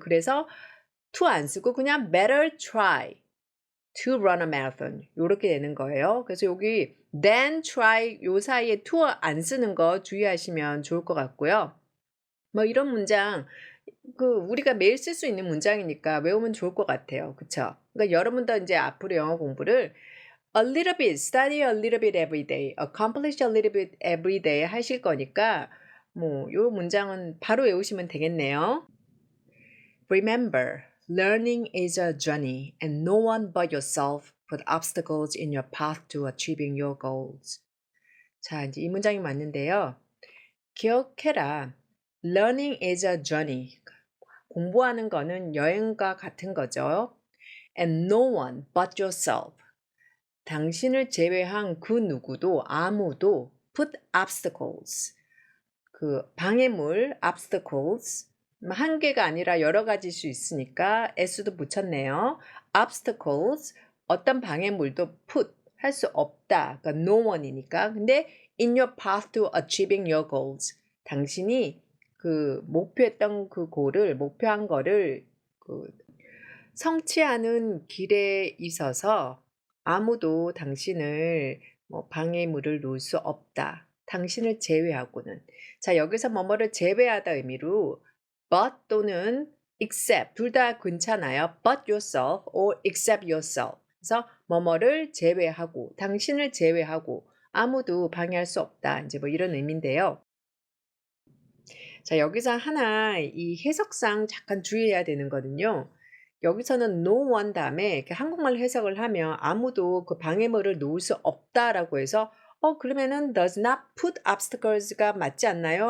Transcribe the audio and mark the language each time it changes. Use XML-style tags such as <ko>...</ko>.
<ko>그래서 to 안 쓰고 그냥</ko> <en>better try to run a marathon</en> <ko>요렇게 되는 거예요. 그래서 여기 then try 요 사이에 to 안 쓰는 거 주의하시면 좋을 것 같고요. 뭐 이런 문장 우리가 매일 쓸 수 있는 문장이니까 외우면 좋을 것 같아요. 그쵸? 그러니까 여러분도 이제 앞으로 영어 공부를</ko> <en>a little bit, study a little bit every day,</en> <ko>accomplish a little bit every day 하실 거니까 뭐 요 문장은 바로 외우시면 되겠네요.</ko> <en>Remember, learning is a journey and no one but yourself put obstacles in your path to achieving your goals.</en> <ko>자, 이제 이 문장이 맞는데요. 기억해라.</ko> <en>Learning is a journey.</en> <ko>공부하는 거는 여행과 같은 거죠.</ko> <en>And no one but yourself.</en> <ko>당신을 제외한 그 누구도 아무도</ko> <en>put obstacles.</en> <ko>방해물 obstacles. 한 개가 아니라 여러 가지일 수 있으니까 s도 붙였네요. obstacles. 어떤 방해물도 put 할 수 없다. 그러니까 no one이니까. 근데</ko> <en>in your path to achieving your goals.</en> <ko>당신이 목표했던 목표한 거를 성취하는 길에 있어서 아무도 당신을 방해물을 놓을 수 없다. 당신을 제외하고는. 자, 여기서 뭐뭐를 제외하다 의미로 but 또는 except 둘 다 괜찮아요.</ko> <en>but yourself or except yourself.</en> <ko>그래서 뭐뭐를 제외하고 당신을 제외하고 아무도 방해할 수 없다. 이제 뭐 이런 의미인데요. 자, 여기서 하나 이 해석상 잠깐 주의해야 되는 거는요. 여기서는 no one 다음에 이렇게 한국말로 해석을 하면 아무도 그 방해물을 놓을 수 없다라고 해서 그러면은</ko> <en>does not put obstacles</en> <ko>가 맞지 않나요?</ko>